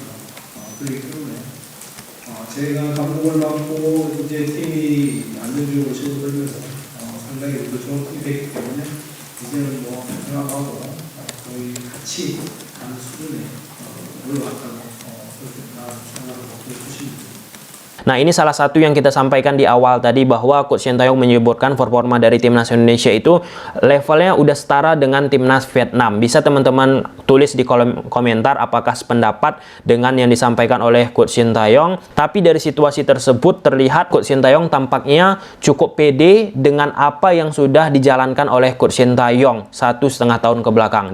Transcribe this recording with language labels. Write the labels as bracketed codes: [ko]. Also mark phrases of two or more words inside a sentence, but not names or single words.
[ko] 그렇기 때문에 제가 감독을 맡고 이제 팀이 안정적으로 치고들면서 상당히 우리도 좋은 팀이 됐기 때문에 이제는 뭐 편안하고 거의 같이 가는 수준에 올라갔다고 그렇게 생각하고 해주십니다. [id] Nah, ini salah satu yang kita sampaikan di awal tadi, bahwa Coach Shin Tae-yong menyebutkan performa dari timnas Indonesia itu levelnya udah setara dengan timnas Vietnam. Bisa teman-teman tulis di kolom komentar apakah sependapat dengan yang disampaikan oleh Coach Shin Tae-yong. Tapi dari situasi tersebut terlihat Coach Shin Tae-yong tampaknya cukup pede dengan apa yang sudah dijalankan oleh Coach Shin Tae-yong 1,5 tahun ke belakang.